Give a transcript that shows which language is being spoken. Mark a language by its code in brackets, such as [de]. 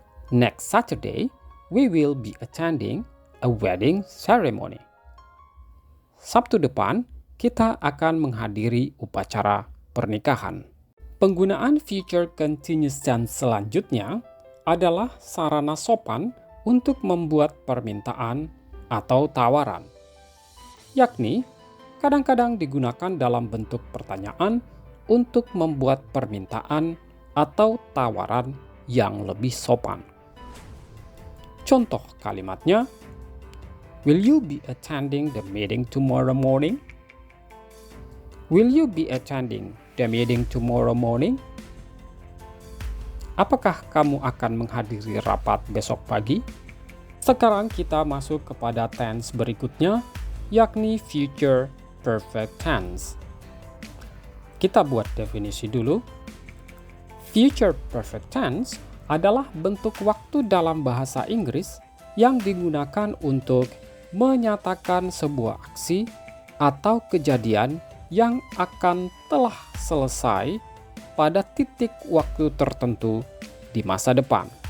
[en] Next Saturday, we will be attending a wedding ceremony. [id] Sabtu depan, kita akan menghadiri upacara pernikahan. Penggunaan future continuous tense selanjutnya adalah sarana sopan untuk membuat permintaan atau tawaran, yakni kadang-kadang digunakan dalam bentuk pertanyaan untuk membuat permintaan atau tawaran yang lebih sopan. Contoh kalimatnya, [en] will you be attending the meeting tomorrow morning? Will you be attending the meeting tomorrow morning? [id] Apakah kamu akan menghadiri rapat besok pagi? Sekarang kita masuk kepada tense berikutnya, yakni future perfect tense. Kita buat definisi dulu. Future perfect tense adalah bentuk waktu dalam bahasa Inggris yang digunakan untuk menyatakan sebuah aksi atau kejadian yang akan telah selesai pada titik waktu tertentu di masa depan.